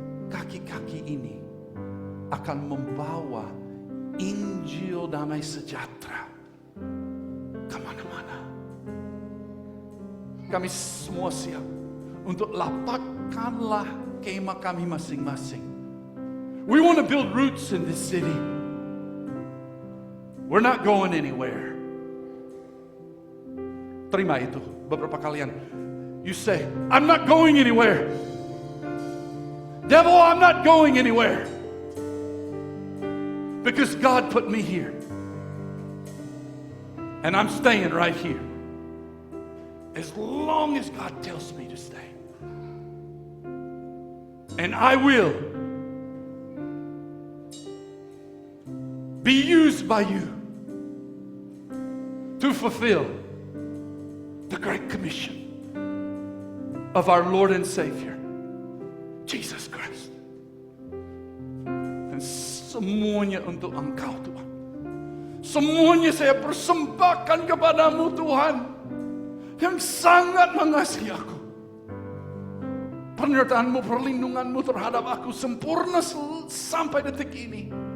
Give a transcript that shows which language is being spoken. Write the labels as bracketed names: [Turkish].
[Indonesian] Kaki-kaki ini akan membawa Injil damai sejahtera kemana-mana. Kami semua siap untuk lapakkanlah kemah kami masing-masing. [English] We want to build roots in this city. We're not going anywhere. [Indonesian] Terima itu. Beberapa kalian, [English] you say, I'm not going anywhere. Devil, I'm not going anywhere. Because God put me here. And I'm staying right here. As long as God tells me to stay. And I will be used by you to fulfill the Great Commission of our Lord and Savior, Jesus Christ. [Indonesian] Dan semuanya untuk Engkau Tuhan. Semuanya saya persembahkan kepadamu Tuhan, yang sangat mengasihi aku. Penyertaan-Mu, perlindungan-Mu terhadap aku sempurna sampai detik ini.